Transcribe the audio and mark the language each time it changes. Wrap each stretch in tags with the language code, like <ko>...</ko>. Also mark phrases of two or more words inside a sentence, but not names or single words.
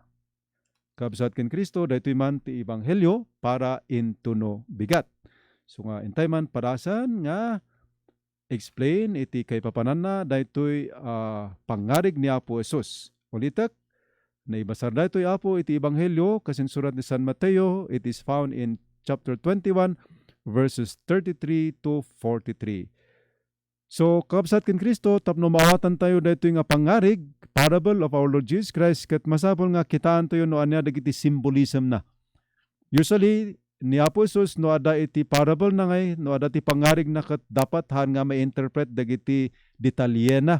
<ilo>Kabsat ken Kristo, daytoy man ti Ebanghelyo para into no bigat. So nga, intay man parasan nga explain iti kay papanan na daytoy pangarig ni Apo Jesus. Ulitek, naibasar daytoy Apo iti Ebanghelyo kasing surat ni San Mateo,</ilo> <en>it is found in chapter 21 verses 33 to 43. So,</en> <ilo>kabsat ken Kristo, tapno maawatan tayo daytoy nga pangarig,</ilo> <en>parable of our Lord Jesus Christ,</en> <ilo>ket masapol nga kitaan tayo no anya dagiti symbolism na. Usually, ni Apo Jesus no ada iti parable na ngay, no ada ti pangarig na ket dapat han nga ma-interpret dagiti detalye na.</ilo>